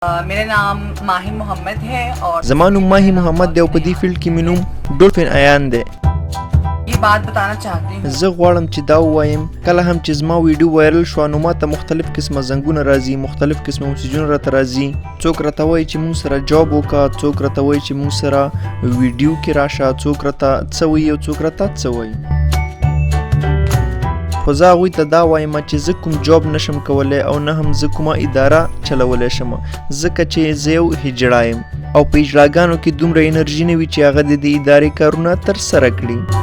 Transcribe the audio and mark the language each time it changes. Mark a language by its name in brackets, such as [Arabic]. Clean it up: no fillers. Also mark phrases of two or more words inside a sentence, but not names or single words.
[Urdu] میرا نام ماہی محمد ہے اور [Pashto] زما نوم ماهی محمد دی او په دې فیلډ کې مې نوم ډولفین ایان دی. [Urdu] یہ بات بتانا چاہتی ہوں [Pashto] زه غواړم چې دا ووایم کله هم چې زما ویډیو وایرل شو نو ماته مختلف قسمه زنګونه راځي، مختلف قسمه میسیجونه راته راځي. څوک راته وایي چې مونږ سره جواب وکړه، څوک راته وایي چې مونږ سره ویډیو کې راشه، څوک راته څه وایي او څوک راته څه وایي. خو زه هغوی ته دا وایم چې زه کوم جاب نشم کولی او نه هم زه کومه اداره چلولی شم، ځکه چې زه یو هجړه یم او په هجړاګانو کې دومره انرژي نه وي چې هغه د دې ادارې کارونه ترسره کړي.